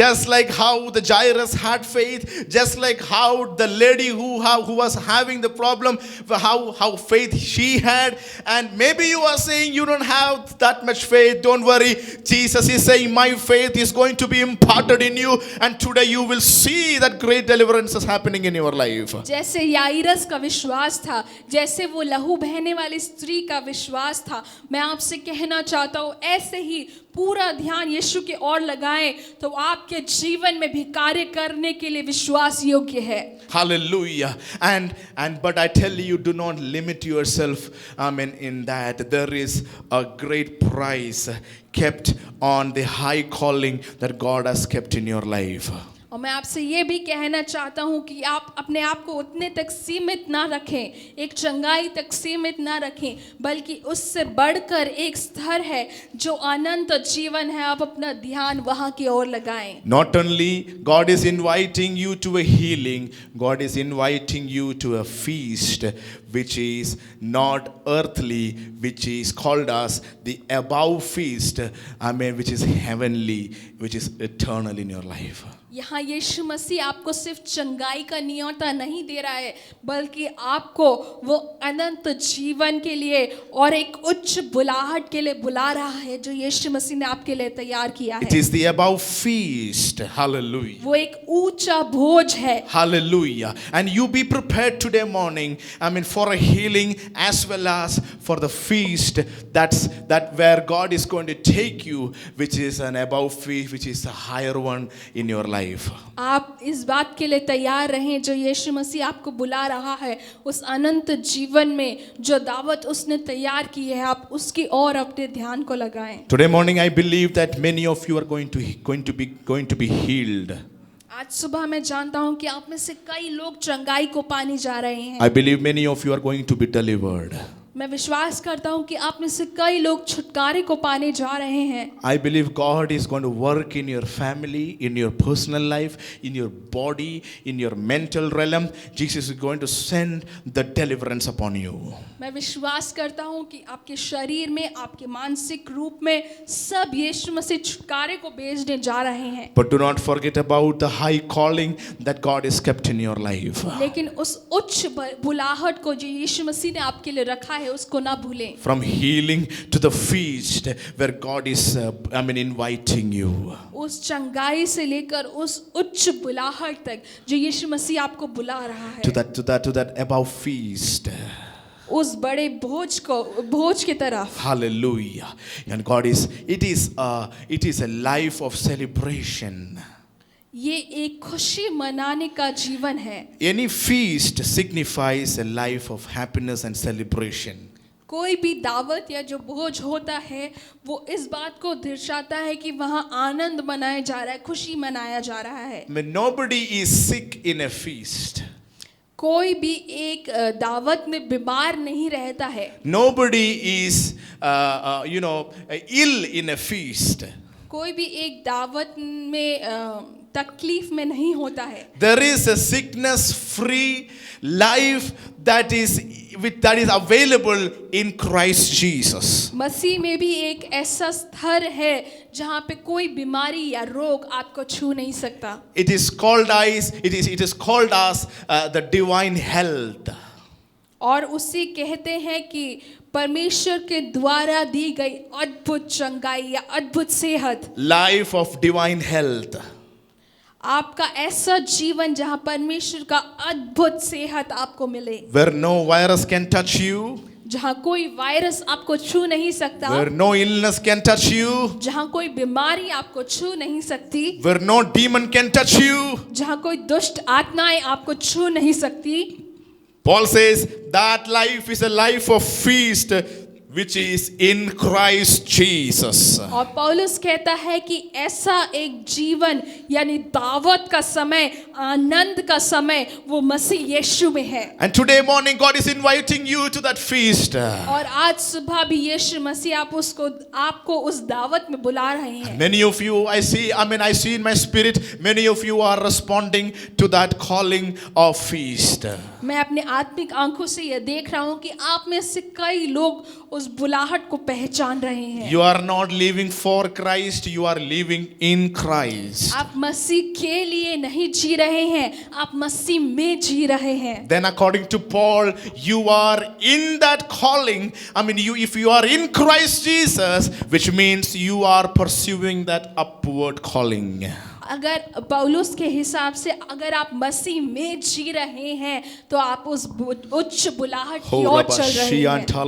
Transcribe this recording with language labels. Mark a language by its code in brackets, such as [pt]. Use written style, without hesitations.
[en] Just like how the Jairus had faith, just like how the lady who was having the problem, how faith she had. And maybe you are saying you don't have that much faith. Don't worry. Jesus is saying my faith is going to be imparted in you, and today you will see that great deliverance is happening in your life. [hi] जैसे याइरस का विश्वास था, जैसे वो लहू बहने वाली स्त्री का विश्वास था, मैं आपसे कहना चाहता हूँ ऐसे ही पूरा ध्यान यीशु की ओर लगाएं तो आपके जीवन में भी कार्य करने के लिए विश्वास योग्य है. [en] Hallelujah. But I tell you, do not limit yourself in that. There is a great price kept on the high calling that God has kept in your life. [hi] और मैं आपसे ये भी कहना चाहता हूँ कि आप अपने आप को उतने तक सीमित ना रखें, एक चंगाई तक सीमित ना रखें, बल्कि उससे बढ़कर एक स्तर है जो अनंत जीवन है। आप अपना ध्यान वहाँ की ओर लगाएं। [en] Not only God is inviting you to a healing, God is inviting you to a feast which is not earthly, which is called as the above feast, which is heavenly, which is eternal in your life. [hi] यहाँ यीशु मसीह आपको सिर्फ चंगाई का न्योता नहीं दे रहा है, बल्कि आपको वो अनंत जीवन के लिए और एक उच्च बुलाहट के लिए बुला रहा है जो यीशु मसीह ने आपके लिए तैयार किया [en] It [hi] है। [en] is the above feast. Hallelujah. [hi] वो एक ऊंचा भोज है। [en] Hallelujah. And you be prepared today morning, for a healing as well as for the feast that where God is going to take you, which is an above feast, which is a higher one in your life. [hi] आप इस बात के लिए तैयार रहें जो यीशु मसीह आपको बुला रहा है उस अनंत जीवन में, जो दावत उसने तैयार की है, आप उसकी ओर अपने ध्यान को लगाएं। [en] Today morning I believe that many of you are going to be healed. [hi] आज सुबह मैं जानता हूं कि आप में से कई लोग चंगाई को पाने जा रहे हैं। [en] I believe many of you are going to be delivered. [hi] मैं विश्वास करता हूं कि आप में से कई लोग छुटकारे को पाने जा रहे हैं। [en] I believe God is going to work in your family, in your personal life, in your body, in your mental realm. Jesus is going to send the deliverance upon you. [hi] मैं विश्वास करता हूं कि आपके शरीर में, आपके मानसिक रूप में सब यीशु मसीह छुटकारे को भेजने जा रहे हैं। [en] But do not forget about the high calling that God has kept in your life. [hi] लेकिन उस उच्च बुलाहट को जो यीशु मसीह ने आपके लिए रखा है उसको ना भूलें। [en] From healing to the feast where God is inviting you. [hi] उस चंगाई से लेकर उस उच्च बुलाहट तक जो यीशु मसीह आपको बुला रहा है, [en] To that above feast. [hi] उस बड़े भोज की तरफ। [en] Hallelujah. And it is a life of celebration. [hi] ये एक खुशी मनाने का जीवन है। [en] Any feast signifies a life of happiness and celebration. [hi] कोई भी दावत या जो भोज होता है वो इस बात को दर्शाता है कि वहाँ आनंद मनाया जा रहा है, खुशी मनाया जा रहा है। [en] Nobody is sick in a feast. [hi] कोई भी एक दावत में बीमार नहीं रहता है। [en] Nobody is ill in a feast. [hi] कोई भी एक दावत में तकलीफ में नहीं होता है। [en] There is a sickness free life that is available in Christ Jesus. [hi] मसीह में भी एक ऐसा स्तर है जहाँ पे कोई बीमारी या रोग आपको छू नहीं सकता। [en] It is called as the divine health. [hi] और उसे कहते हैं कि परमेश्वर के द्वारा दी गई अद्भुत चंगाई या अद्भुत सेहत। [en] Life of divine health. [hi] आपका ऐसा जीवन जहाँ परमेश्वर का अद्भुत सेहत आपको मिले, [en] Where no virus can touch you. [hi] जहाँ कोई वायरस आपको छू नहीं सकता, [en] Where no illness can touch you. [hi] जहाँ कोई बीमारी आपको छू नहीं सकती, [en] Where no demon can touch you. [hi] जहाँ कोई दुष्ट आत्माएं आपको छू नहीं सकती। [en] Paul says that life is a life of feast which is in Christ Jesus. [hi] और पौलुस कहता है कि ऐसा एक जीवन यानी दावत का समय, आनंद का समय वो मसीह यीशु में है। [en] And today morning God is inviting you to that feast. [hi] और आज सुबह भी यीशु मसीह आपको उस दावत में बुला रहे हैं। [en] Many of you, I see in my spirit, many of you are responding to that calling of feast. [hi] मैं अपने आत्मिक आंखों से यह देख रहा हूँ कि आप में से कई लोग उस बुलाहट को पहचान रहे हैं। [en] You are not living for Christ, you are living in Christ. [hi] आप मसीह के लिए नहीं जी रहे हैं, आप मसीह में जी रहे हैं। [en] Then according to Paul, you are in that calling. If you are in Christ Jesus, which means you are pursuing that upward calling. [hi] अगर पौलुस के हिसाब से अगर आप मसीह में जी रहे हैं तो आप उस उच्च बुलाहट की ओर चल रहे हैं।